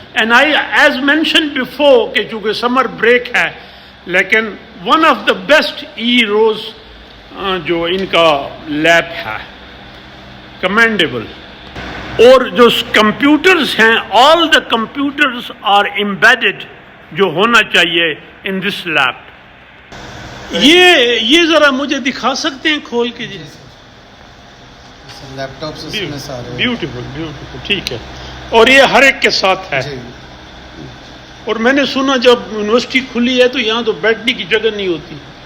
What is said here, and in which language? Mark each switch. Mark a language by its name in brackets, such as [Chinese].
[English] And I, as mentioned before, [Urdu] کہ چونکہ summer break ہے, لیکن [English] one of the best [Urdu] روز جو ان کا لیب ہے, commendable. اور جو کمپیوٹرز ہیں, [English] all the computers are embedded, [Urdu] جو ہونا چاہیے [English] in this lab. [Urdu] یہ ذرا مجھے دکھا سکتے ہیں کھول کے؟ جی لیپ ٹاپس اس میں سارے. بیوٹیفل, ٹھیک ہے. اور یہ ہر ایک کے ساتھ ہے. اور میں نے سنا جب یونیورسٹی کھلی ہے تو یہاں تو بیٹھنے کی جگہ نہیں ہوتی.